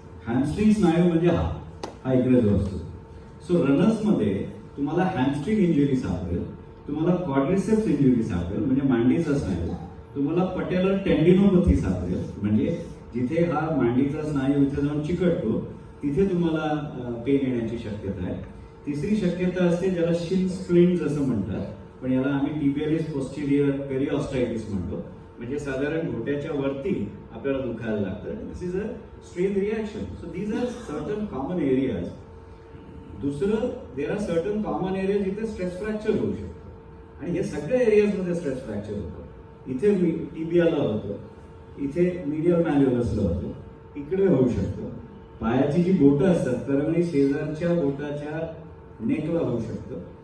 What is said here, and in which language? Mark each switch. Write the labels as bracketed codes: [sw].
[mr] Hamstring स्नायू म्हणजे हा इकडे जो असतो. सो रनर्समध्ये तुम्हाला हॅमस्ट्रिंग इंजुरी सापडेल, तुम्हाला क्वाड्रिसेप्स इंजुरी सापडेल म्हणजे मांडीचा स्नायू, तुम्हाला पटेलर टेंडिनोपॅथी सापडेल म्हणजे जिथे हा मांडीचा स्नायू इथे जाऊन चिकटतो तिथे तुम्हाला पेन येण्याची शक्यता आहे. तिसरी शक्यता असते ज्याला शिन स्प्लिंट्स असं म्हणतात, पण याला आम्ही टिबियालिस पोस्टिरियर पेरिऑस्टायटिस म्हणतो. म्हणजे साधारण घोट्याच्या वरती आपल्याला दुखायला लागतं. [en] This is a strain reaction. So these are certain common areas. [mr] दुसरं, [en] there are certain common area [mr] जिथे स्ट्रेस फ्रॅक्चर होऊ शकतं, आणि हे सगळ्या एरियाजमध्ये स्ट्रेस फ्रॅक्चर होतं. इथे टिबियाला होतं, इथे मीडियल मॅन्युअलसला होतं, इकडे होऊ शकतं. पायाची जी बोटं असतात करंगळी शेजारच्या बोटाच्या नेकला होऊ शकतं.